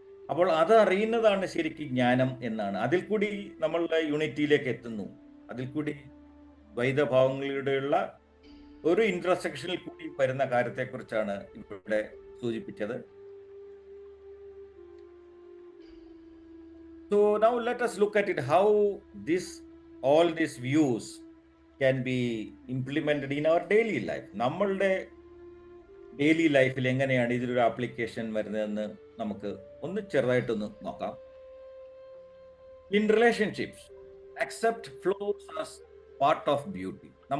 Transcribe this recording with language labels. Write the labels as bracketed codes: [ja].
[ml] അപ്പോൾ അത് അറിയുന്നതാണ് ശരിക്കും ജ്ഞാനം എന്നാണ്. അതിൽ കൂടി നമ്മളുടെ യൂണിറ്റിയിലേക്ക് എത്തുന്നു. അതിൽ കൂടി ദ്വൈതഭാവങ്ങളിലൂടെയുള്ള ഒരു ഇന്റർസെക്ഷനിൽ കൂടി വരുന്ന കാര്യത്തെക്കുറിച്ചാണ് ഇവിടെ സൂചിപ്പിച്ചത്. [en] So now let us look at it, how all these views can be implemented in our daily life. [ml] നമ്മളുടെ ഡെയിലി ലൈഫിൽ എങ്ങനെയാണ് ഇതിലൊരു ആപ്ലിക്കേഷൻ വരുന്നതെന്ന് നമുക്ക് ഒന്ന് ചെറുതായിട്ടൊന്ന് നോക്കാം. [en] In relationships, accept flaws as part of beauty.